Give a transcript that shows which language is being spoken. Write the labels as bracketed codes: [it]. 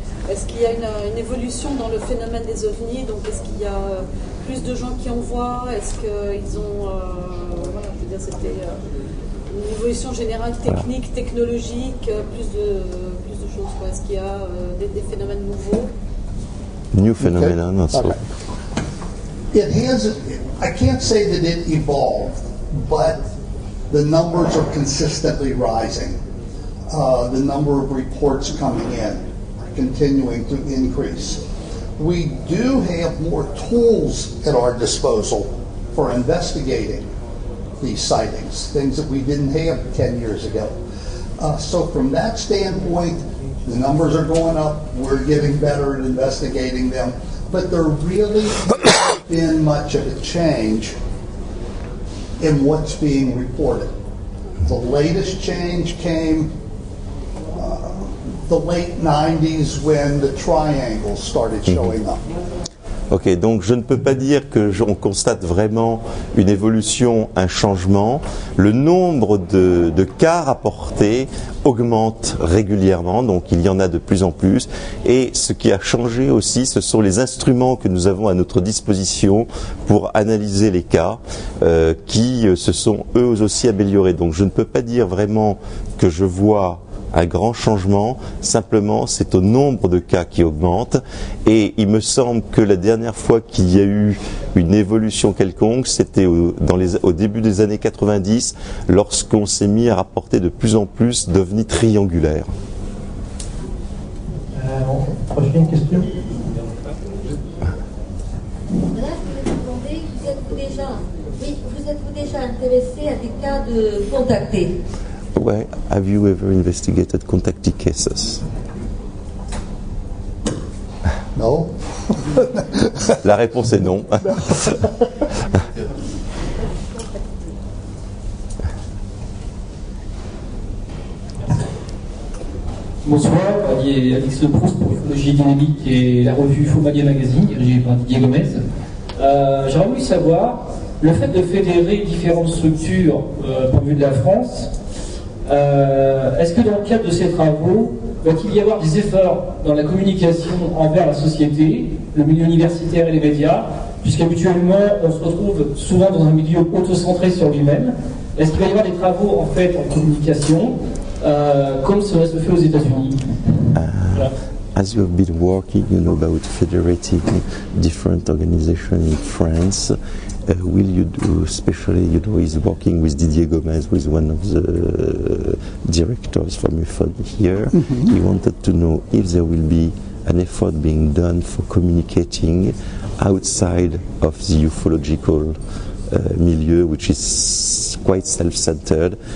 [fr] Est-ce qu'il y a une évolution dans le phénomène des ovnis? Donc, est-ce qu'il y a plus de gens qui en voient? Est-ce qu'ils ont... voilà, je veux dire, c'était une évolution générale technique, technologique, plus de choses, quoi. Est-ce qu'il y a des phénomènes nouveaux? [en] New phenomenon, okay. so. It has, I can't say that it evolved, but the numbers are consistently rising. The number of reports coming in are continuing to increase. We do have more tools at our disposal for investigating these sightings, things that we didn't have 10 years ago. So from that standpoint, the numbers are going up, we're getting better at investigating them, but there really hasn't been much of a change in what's being reported. The latest change came the late 90s when the triangles started showing up. [fr] Ok, donc je ne peux pas dire que on constate vraiment une évolution, un changement. Le nombre de cas rapportés augmente régulièrement, donc il y en a de plus en plus. Et ce qui a changé aussi, ce sont les instruments que nous avons à notre disposition pour analyser les cas, qui se sont eux aussi améliorés. Donc je ne peux pas dire vraiment que je vois un grand changement, simplement c'est au nombre de cas qui augmente, et il me semble que la dernière fois qu'il y a eu une évolution quelconque, c'était au début des années 90, lorsqu'on s'est mis à rapporter de plus en plus d'ovnis triangulaires. Prochaine question. Là, je voulais vous demander, vous êtes-vous déjà intéressé à des cas de contactés? [en] Why have you ever investigated contactee cases? No. [fr] La réponse est non. Bonsoir, Alix Le Proust pour Ufologie Dynamique et la revue Fomalia Magazine, dirigée par Didier Gomez. J'aurais voulu savoir, le fait de fédérer différentes structures pour le vue de la France, est-ce que dans le cadre de ces travaux, va-t-il y avoir des efforts dans la communication envers la société, le milieu universitaire et les médias, puisqu'habituellement on se retrouve souvent dans un milieu auto-centré sur lui-même? Est-ce qu'il va y avoir des travaux en fait en communication, comme cela se fait aux États-Unis? Voilà. [en] As you have been working, about federating different organizations in France, will you do, especially, he's working with Didier Gomez, who is one of the directors from UFON here. Mm-hmm. He wanted to know if there will be an effort being done for communicating outside of the ufological milieu, which is quite self-centered.